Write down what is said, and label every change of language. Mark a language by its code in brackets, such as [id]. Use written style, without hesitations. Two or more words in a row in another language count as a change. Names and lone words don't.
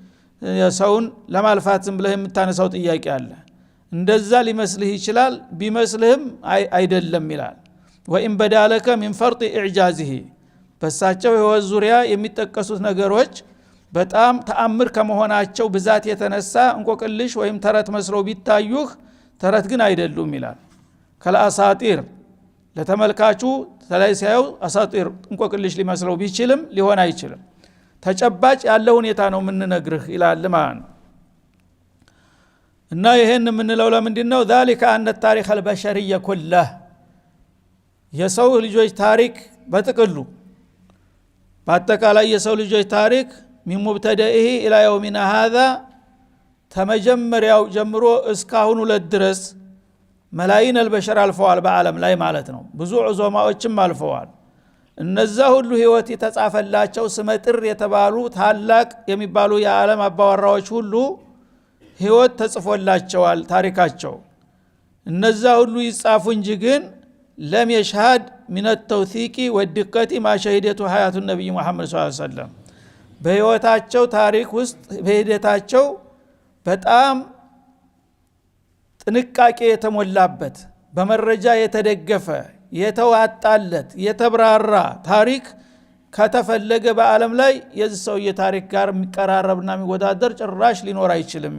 [am] ሰውን ለማልፋት ዝም ብለህ የምታነሳው ጥያቄ አለ። እንደዛ ሊመስልህ ይችላል። ቢመስልህም አይደለም ይላል። [ar] وإن بدا لك من فرط إعجازه [am] በሳቸው ህይወት ዙሪያ የሚጠቀሱት ነገሮች በጣም ተአምር ከመሆናቸው ብዛት የተነሳ እንቆቅልሽ ወይም ተረት መስለው ቢታዩህ ተረት ግን አይደሉም ይላል። ከለአሳጢር ለተመልካቹ ተላይ ሲያዩ አሳጢር እንቆቅልሽ ሊመስለው ቢችልም ሊሆን አይችልም። ተጨባጭ ያለው ሁኔታ ነው የምንነግርህ ይላል ማለት ነው። እና ይሄን የምንለው ለምንድነው? [ar] ذلك ان التاريخ البشري كله [am] የሰው ልጆች ታሪክ በጥቅሉ በአጠቃላይ የሰው ልጆች ታሪክ [ar] من مبتدئه الى يومنا [am] هذا ተመጀመሪያው ጀምሮ እስካሁን ለድረስ [ar] ملايين البشر [am] አልፈዋል በአለም ላይ ማለት ነው። ብዙ ዑዘማዎችም አልፈዋል። እነዛ ሁሉ ህይወት የተጻፈላቸው ስመጥር የተባሉ ታላቅ የሚባሉ የዓለም አባወራዎች ሁሉ ህይወት ተጽፎላቸዋል ታሪካቸው። እነዛ ሁሉ ይጻፉ እንጂ ግን [ar] لم يشهد من التوثيق والدقة ما شهدته حياة النبي محمد صلى الله عليه وسلم [am] በህይወታቸው ታሪክ ውስጥ በሂደታቸው በጣም ጥንቃቄ የተሞላበት በመረጃ የተደገፈ የተዋጣለት የተብራራ ታሪክ ከተፈለገ በአለም ላይ የዚህ ሰው የታሪክ ጋር የሚቀራረብና የሚወዳደር ጭራሽ ሊኖር አይችልም